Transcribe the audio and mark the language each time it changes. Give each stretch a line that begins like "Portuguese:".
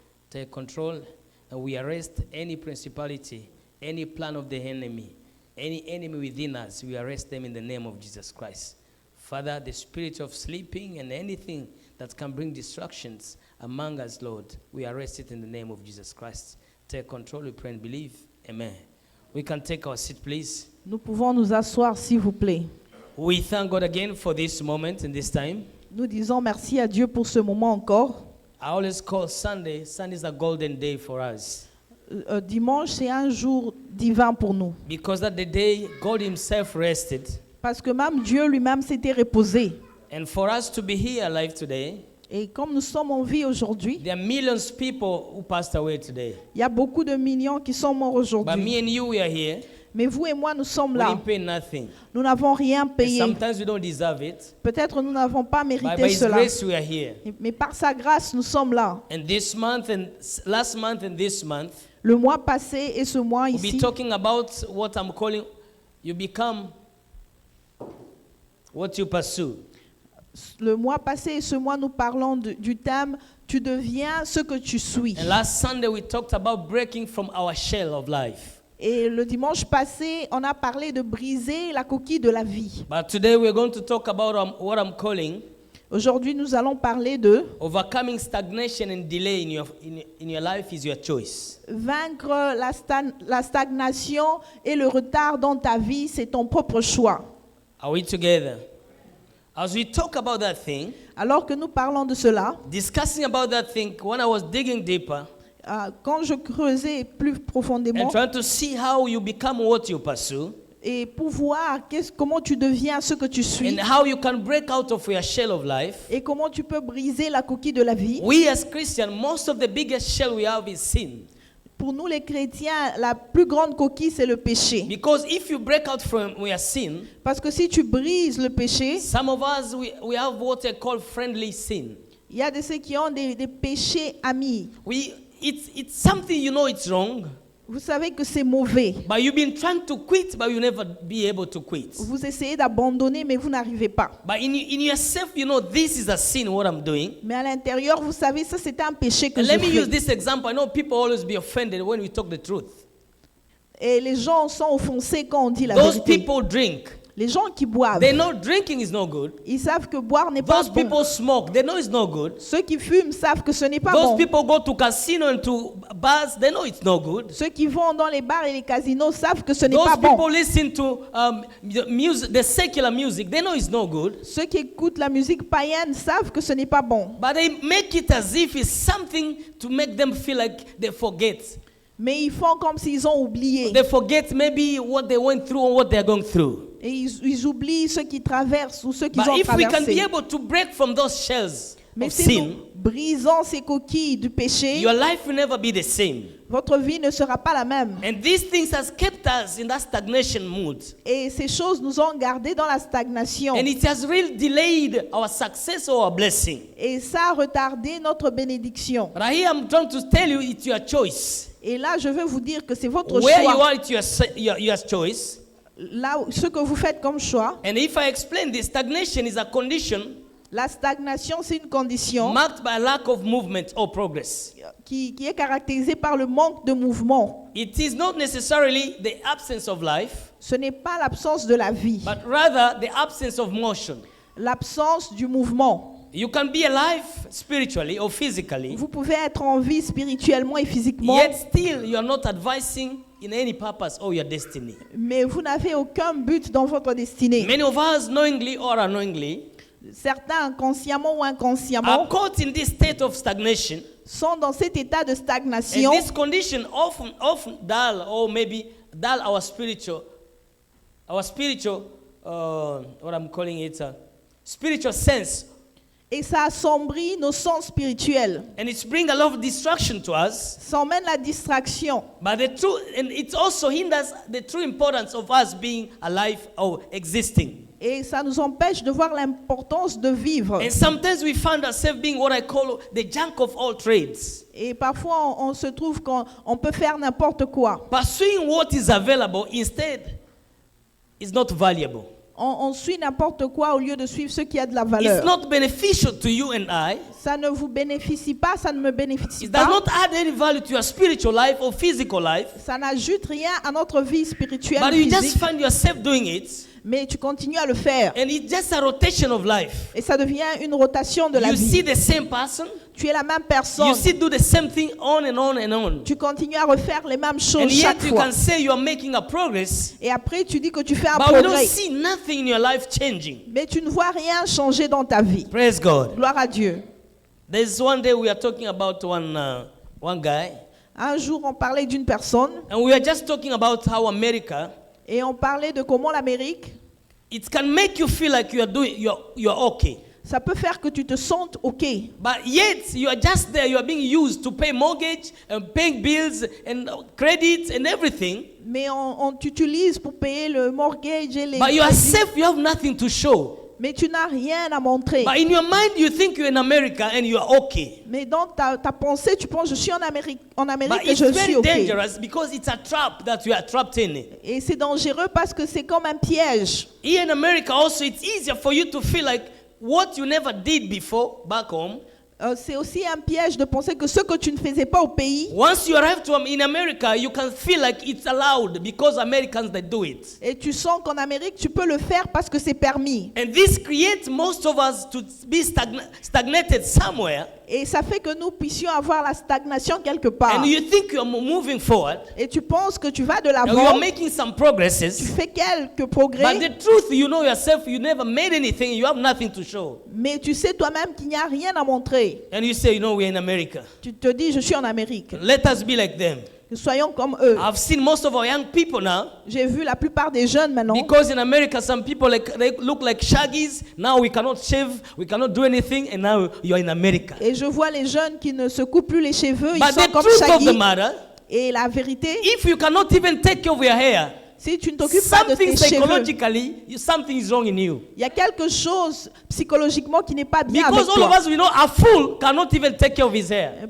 English: Take control, and we arrest any principality, any plan of the enemy, any enemy within us. We arrest them in the name of Jesus Christ. Father, the spirit of sleeping and anything that can bring distractions among us, Lord, we arrest it in the name of Jesus Christ. Take control, we pray and believe. Amen. We can take our seat, please.
French: Nous pouvons nous asseoir, s'il vous plaît.
English: We thank God again for this moment and this time.
French: Nous disons merci à Dieu pour ce moment encore.
English: I always call Sunday is a golden day for us.
French: Dimanche, c'est un jour divin pour nous.
English: Because that the day God himself rested.
French: Parce que même Dieu lui-même s'était reposé.
English: And for us to be here alive today,
French: Et comme nous sommes en vie aujourd'hui,
English: there are millions of people who passed away today.
French: il y a beaucoup de millions qui sont morts
English: But
French: aujourd'hui.
English: me and you, we are here.
French: Mais vous et moi, nous sommes
English: We
French: là.
English: didn't pay nothing.
French: Nous n'avons rien
English: And
French: payé.
English: sometimes we don't deserve it.
French: Peut-être nous n'avons pas
English: But by
French: mérité
English: his
French: cela.
English: grace, we are here.
French: Mais par sa grâce, nous sommes là.
English: And this month and last month and this month,
French: Le mois passé et ce mois
English: we'll be
French: ici,
English: talking about what I'm calling you become what you pursue.
French: le mois passé et ce mois, nous parlons du thème « Tu deviens ce que tu suis
English: And last Sunday, we talked about breaking from our shell of life. ».
French: Et le dimanche passé, on a parlé de briser la coquille de la vie.
English: But today, we're going to talk about what I'm calling
French: Aujourd'hui, nous allons parler de
English: overcoming stagnation and delay in your life is your choice.
French: vaincre la stagnation et le retard dans ta vie, c'est ton propre choix.
English: Are we together? As we talk about that thing,
French: Alors que nous parlons de cela,
English: discussing about that thing, when I was digging deeper
French: quand je creusais plus profondément
English: and trying to see how you become what you pursue,
French: et pour voir comment tu deviens ce que tu suis
English: and how you can break out of your shell of life,
French: et comment tu peux briser la coquille de la vie.
English: we as Christians, most of the biggest shell we have is sin.
French: Pour nous les chrétiens, la plus grande coquille, c'est le péché.
English: Because if you break out from your sin,
French: Parce que si tu brises le péché,
English: some of us, we have what they call friendly sin.
French: il y a de ceux qui ont des péchés amis.
English: It's something you know it's wrong,
French: Vous savez que c'est mauvais.
English: but you've been trying to quit, but you never be able to quit.
French: Vous essayez d'abandonner, mais vous n'arrivez pas.
English: But in yourself, you know this is a sin, what I'm doing.
French: Mais à l'intérieur, vous savez, ça c'est un péché que
English: And
French: je
English: let me use
French: fais.
English: this example. I know people always be offended when we talk the truth.
French: Et les gens sont offensés quand on dit la
English: Those
French: vérité.
English: people drink.
French: Les gens qui boivent,
English: They know drinking is no good.
French: ils savent que boire n'est pas
English: Those
French: bon.
English: people smoke. They know it's no good.
French: Ceux qui fument savent que ce n'est pas
English: Those
French: bon.
English: people go to casino and to bars. They know it's no good.
French: Ceux qui vont dans les bars et les casinos savent que ce n'est
English: Those
French: pas
English: people
French: bon.
English: listen to the secular music. They know it's no good.
French: Ceux qui écoutent la musique païenne savent que ce n'est pas bon.
English: But they make it as if it's something to make them feel like they forget.
French: Mais ils font comme s'ils ont oublié.
English: They forget maybe what they went through or what they're going through.
French: Et ils oublient ceux qui traversent ou ceux qu'ils ont
English: But if we can be
French: traversé.
English: able to break from those shells
French: Mais
English: of
French: si
English: sin,
French: nous brisons ces coquilles du péché,
English: your life will never be the same.
French: votre vie ne sera pas la même.
English: And these things has kept us in that stagnation mood.
French: Et ces choses nous ont gardés dans la stagnation.
English: And it has really delayed our success or our blessing.
French: Et ça a retardé notre bénédiction.
English: But here I'm trying to tell you it's your choice.
French: Et là, je veux vous dire que c'est votre
English: Where you
French: choix.
English: are, it's your choice.
French: Là, ce que vous faites comme choix,
English: And if I explain this, stagnation is a condition
French: la stagnation, c'est une condition
English: marked by lack of movement or progress.
French: qui est caractérisée par le manque de mouvement.
English: It is not necessarily the absence of life,
French: Ce n'est pas l'absence de la vie,
English: but rather the absence of motion.
French: l'absence du mouvement.
English: You can be alive spiritually or physically,
French: Vous pouvez être en vie spirituellement et physiquement,
English: yet still you are not advancing in any purpose or your destiny.
French: mais vous n'avez aucun but dans votre destinée.
English: Many of us, knowingly or unknowingly,
French: Certains, consciemment ou
English: are
French: inconsciemment,
English: caught in this state of stagnation.
French: sont dans cet état de
English: And
French: stagnation.
English: this condition often dull or maybe dull our spiritual, what I'm calling it, spiritual sense.
French: Et ça assombrit nos sens spirituels.
English: And it's bring a lot of distraction to us.
French: Ça emmène la distraction.
English: But and it also hinders the true importance of us being alive or existing.
French: Et ça nous empêche de voir l'importance de vivre.
English: And sometimes we find ourselves being what I call the junk of all trades.
French: Et parfois, on se trouve qu'on peut faire n'importe quoi.
English: Pursuing what is available instead is not valuable.
French: On suit n'importe quoi au lieu de suivre ce qui a de la
English: It's
French: valeur.
English: not beneficial to you and I.
French: Ça ne vous bénéficie pas, ça ne me bénéficie
English: It does
French: pas.
English: not add any value to your spiritual life or physical life.
French: Ça n'ajoute rien à notre vie spirituelle
English: But
French: ou
English: you just
French: physique,
English: find yourself doing it.
French: mais tu continues à le faire.
English: And it's just a rotation of life.
French: Et ça devient une rotation de la
English: You see
French: vie.
English: the same person.
French: Tu es la même personne.
English: You see do the same thing on and on and on.
French: Tu continues à refaire les mêmes
English: And
French: choses
English: yet
French: chaque
English: you
French: fois.
English: can say you are making a progress.
French: Et après, tu dis que tu fais un
English: But we don't
French: progrès.
English: see nothing in your life changing.
French: Mais tu ne vois rien changer dans ta vie.
English: Praise God.
French: Gloire à Dieu.
English: There's one day we are talking about one guy.
French: Un jour, on parlait d'une personne
English: And we are just talking about how America,
French: et on parlait de comment l'Amérique,
English: it can make you feel like you're okay.
French: ça peut faire que tu te sentes OK.
English: But yet you are just there, you are being used to pay mortgage and paying bills and credits and everything.
French: Mais on t'utilise pour payer le mortgage et les
English: But you are
French: crédits.
English: safe, you have nothing to show.
French: Mais tu n'as rien à montrer.
English: But in your mind you think you're in America and you are okay.
French: Mais dans ta pensée, tu penses, je suis en Amérique
English: But
French: et
English: it's
French: je
English: very
French: suis OK.
English: dangerous because it's a trap that you are trapped in.
French: Et c'est dangereux parce que c'est comme un piège.
English: Here in America also it's easier for you to feel like what you never did before back home.
French: C'est aussi un piège de penser que ce que tu ne faisais pas au pays,
English: Once you arrive in America, you can feel like it's allowed because Americans they do it.
French: et tu sens qu'en Amérique, tu peux le faire parce que c'est permis.
English: And this creates most of us to be stagnated somewhere.
French: Et ça fait que nous puissions avoir la stagnation quelque part.
English: And you think you're moving forward.
French: Et tu penses que tu vas de
English: And you're
French: l'avant,
English: making some
French: tu
English: progresses.
French: fais quelques
English: But
French: progrès,
English: the truth, you know yourself, you never made anything, you have nothing to show.
French: mais tu sais toi-même qu'il n'y a rien à montrer.
English: And you say, you know, we're in America.
French: Tu te dis, je suis en Amérique.
English: Let us be like them.
French: Soyons comme eux.
English: I've seen most of our young people now.
French: J'ai vu la plupart des jeunes maintenant.
English: Because in America, some people they look like shaggies. Now we cannot shave, we cannot do anything, and now you are in America.
French: Et je vois les jeunes qui ne se coupent plus les cheveux, ils
English: But
French: sont
English: the
French: comme
English: truth of the
French: Shaggy.
English: matter,
French: Et la vérité,
English: if you cannot even take care of your hair,
French: si tu ne t'occupes pas de
English: something
French: tes cheveux,
English: psychologically, something is wrong in you.
French: il y a quelque chose psychologiquement qui n'est pas bien
English: Because
French: avec
English: all of
French: toi.
English: us, we know a fool cannot even take care of his hair.